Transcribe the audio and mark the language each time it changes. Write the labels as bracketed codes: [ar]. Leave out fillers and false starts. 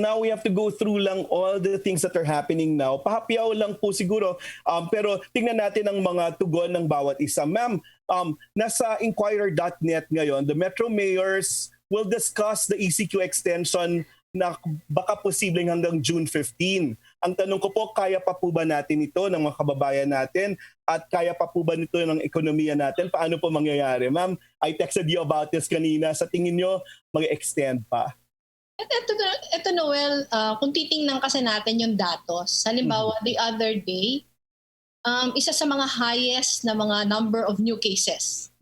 [en] Now we have to go through lang all the things that are happening now. [tl] Pahapyaw lang po siguro. Pero tingnan natin ang mga tugon ng bawat isa. Ma'am, nasa inquirer.net ngayon, [en] the Metro Mayors will discuss the ECQ extension [tl] na baka posibleng hanggang June 15. Ang tanong ko po, kaya pa po ba natin ito ng mga kababayan natin? At kaya pa po ba nito ng ekonomiya natin? Paano po mangyayari? [en] Ma'am, I texted you about this kanina. [tl] Sa tingin nyo, mag-extend pa? Ito Noel, kung titingnan kasi natin yung datos, halimbawa [en] the other day, [tl] isa sa mga highest na mga [en] number of new cases.